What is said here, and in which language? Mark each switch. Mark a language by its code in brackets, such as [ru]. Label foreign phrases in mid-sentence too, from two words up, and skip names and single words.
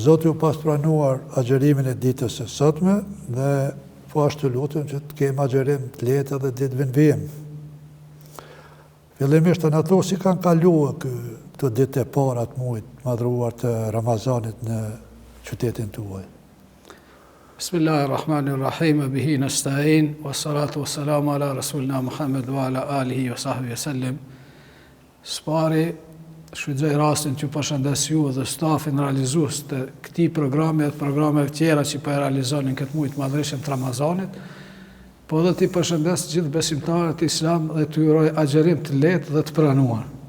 [sq] Zoti ju pas pranuar agjerimin e ditës së sotme dhe po ashtu lutem që të kemi agjerim të lehtë edhe ditëve në vijim. Fillimisht të na thoni si kanë kaluar këto ditë e para të muajit madhruar të Ramazanit në qytetin tuaj. [ar] بسم الله الرحمن الرحيم به نستعين والصلاة والسلام على رسولنا محمد وعلى آله وصحبه سلم. [sq] Spari shfrytëzoj rastin që përshëndes ju dhe stafin realizues të këtij programi dhe programeve tjera që po realizonin këtë muaj të madhëshëm të Ramazanit. Po dhe t'i përshëndes gjithë besimtarët islam dhe t'u uroj agjerim të lehtë dhe të pranuar.